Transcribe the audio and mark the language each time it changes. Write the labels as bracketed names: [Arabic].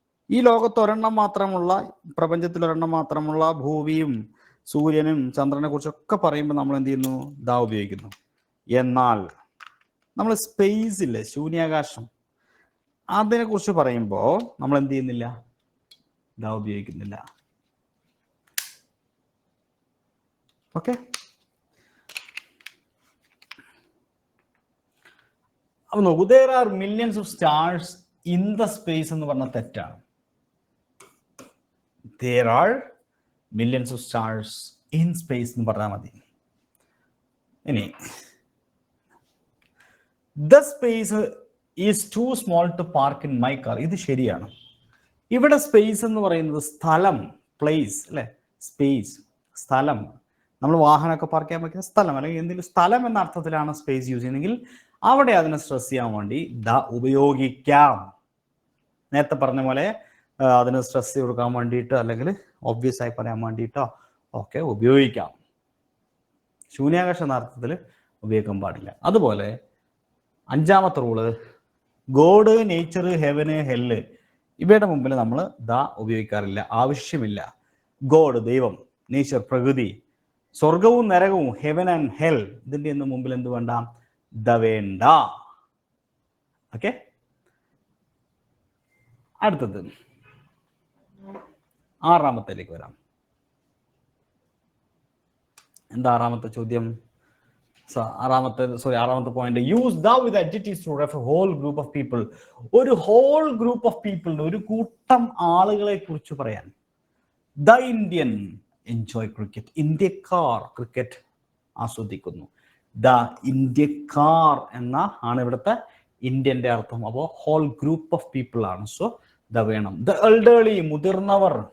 [Malayalam] ഈ ലോകത്ത് ഒരെണ്ണം മാത്രമുള്ള, പ്രപഞ്ചത്തിൽ ഒരെണ്ണം മാത്രമുള്ള ഭൂമിയും സൂര്യനും ചന്ദ്രനെ കുറിച്ചൊക്കെ പറയുമ്പോൾ നമ്മൾ എന്ത് ചെയ്യുന്നു? ദാ ഉപയോഗിക്കുന്നു. എന്നാൽ നമ്മൾ സ്പേസ് ഇല്ലേ, ശൂന്യാകാശം, അതിനെ കുറിച്ച് പറയുമ്പോൾ നമ്മൾ എന്ത് ചെയ്യുന്നില്ല? ദാ ഉപയോഗിക്കുന്നില്ല. [English] okay, അപ്പൊ നോക്കൂ, there are millions of stars in the space [Malayalam] എന്ന് പറഞ്ഞ തെറ്റാണ്. [English] There are millions of stars in space [Malayalam] എന്ന് പറഞ്ഞാൽ മതി. [English] ഇനി the space is too small to park in my car, [Malayalam] ഇത് ശരിയാണ്. ഇവിടെ സ്പേസ് എന്ന് പറയുന്നത് സ്ഥലം, പ്ലേസ് അല്ലെ? സ്പേസ്, സ്ഥലം. നമ്മൾ വാഹനമൊക്കെ പാർക്ക് ചെയ്യാൻ പറ്റുന്ന സ്ഥലം അല്ലെങ്കിൽ എന്തെങ്കിലും സ്ഥലം എന്ന അർത്ഥത്തിലാണ് സ്പേസ് യൂസ് ചെയ്യുന്നതെങ്കിൽ അവിടെ അതിനെ സ്ട്രെസ് ചെയ്യാൻ വേണ്ടി ദ ഉപയോഗിക്കാം. നേരത്തെ പറഞ്ഞ പോലെ അതിന് സ്ട്രെസ് കൊടുക്കാൻ വേണ്ടിയിട്ട് അല്ലെങ്കിൽ ഒബ്വിയസ് ആയി പറയാൻ വേണ്ടിയിട്ടോ ഒക്കെ ഉപയോഗിക്കാം. ശൂന്യാകാശ എന്ന അർത്ഥത്തിൽ ഉപയോഗിക്കാൻ പാടില്ല. അതുപോലെ 5-ാമത്തെ റൂള്, ഗോഡ്, നേച്ചർ, ഹെവന്, ഹെല്ല്, ഇവയുടെ മുമ്പിൽ നമ്മൾ ദ ഉപയോഗിക്കാറില്ല, ആവശ്യമില്ല. ഗോഡ് ദൈവം, നേച്ചർ പ്രകൃതി, സ്വർഗവും നരകവും [English] heaven and hell, [Malayalam] ഇതിന്റെ ഒന്നും മുമ്പിൽ എന്ത് വേണ്ട? ദ വേണ്ട. ഓക്കെ, അടുത്തത് 6-ാമത്തേലേക്ക് വരാം. എന്താ 6-ാമത്തെ ചോദ്യം? 6-ാമത്തെ point, [English] Use the with adjectives to refer whole group of people. [Malayalam] ഒരു [English] whole group of people, [Malayalam] ഒരു കൂട്ടം ആളുകളെ കുറിച്ച് പറയാൻ. [English] the Indian enjoy cricket, [Malayalam] ഇന്ത്യക്കാർ ക്രിക്കറ്റ് ആസ്വദിക്കുന്നു. ദ ഇന്ത്യക്കാർ എന്ന ആണ് ഇവിടുത്തെ ഇന്ത്യന്റെ അർത്ഥം. അപ്പോൾ [English] whole group of people [Malayalam] ആണ്. സോ ദ വേണം. [English] the elderly, [Malayalam] മുതിർന്നവർ.